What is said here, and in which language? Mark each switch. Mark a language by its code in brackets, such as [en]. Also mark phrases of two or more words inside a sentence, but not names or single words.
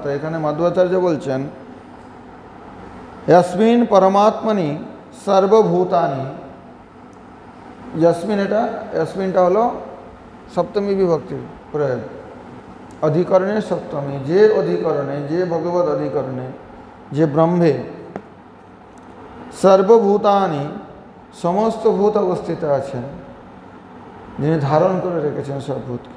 [bn] এখানে মধ্বাচার্য বলছেন [sa] यस्मिन् परमात्मनि सर्वभूतानि। [bn] यस्मिन् এটা यस्मिनটা হলো সপ্তমী বিভক্তির প্রয়োগ, অধিকরণের সপ্তমী। যে অধিকরণে, যে ভগবত অধিকরণে, যে ব্রহ্মে সর্বভূতানি সমস্ত ভূত অবস্থিত আছেন, যিনি ধারণ করে রেখেছেন সব ভূতকে।